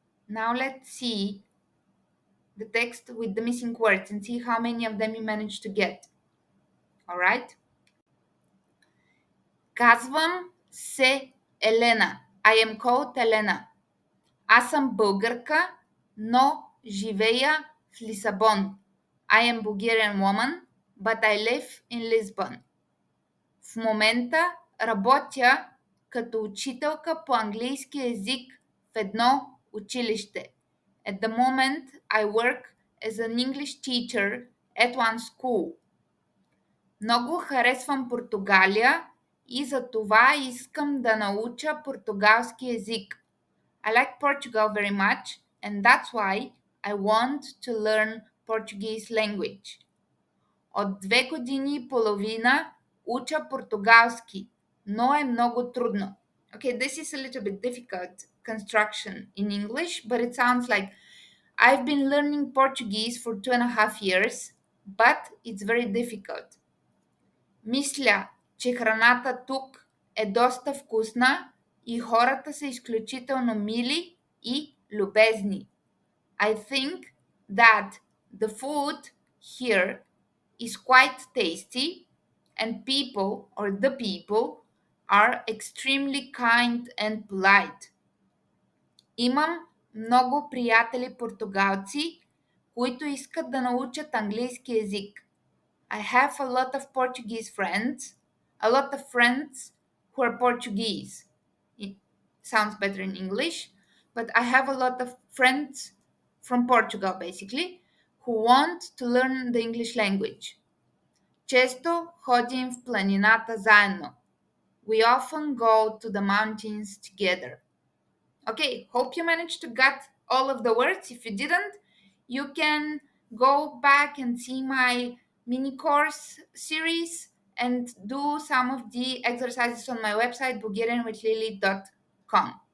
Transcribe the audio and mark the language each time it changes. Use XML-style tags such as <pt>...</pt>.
<en>Now let's see the text with the missing words and see how many of them you managed to get. Alright?</en> <bg>Казвам се Елена.</bg> <en>I am called Елена.</en> <bg>Аз съм българка, но живея в Лисабон.</bg> <en>I am Bulgarian woman, but I live in Lisbon.</en> <bg>В момента работя като учителка по английски език в едно училище.</bg> <en>At the moment, I work as an English teacher at one school.</en> <bg>Много харесвам Португалия и за това искам да науча португалски език.</bg> <en>I like Portugal very much and that's why I want to learn Portuguese language.</en> <bg>От 2 години и половина уча португалски, но е много трудно.</bg> <en>Okay, this is a little bit difficult construction in English, but it sounds like I've been learning Portuguese for 2.5 years, but it's very difficult.</en> <bg>Мисля, че храната тук е доста вкусна и хората са изключително мили и любезни.</bg> <en>I think that the food here is quite tasty and people or the people are extremely kind and polite.</en> <bg>Имам много приятели португалци, които искат да научат английски език.</bg> <en>I have a lot of Portuguese friends, a lot of friends who are Portuguese. It sounds better in English, but I have a lot of friends from Portugal basically who want to learn the English language.</en> <bg>Често ходим в планината заедно.</bg> <en>We often go to the mountains together. Okay, hope you managed to get all of the words. If you didn't, you can go back and see my mini course series and do some of the exercises on my website bulgarianwithlily.com.</en>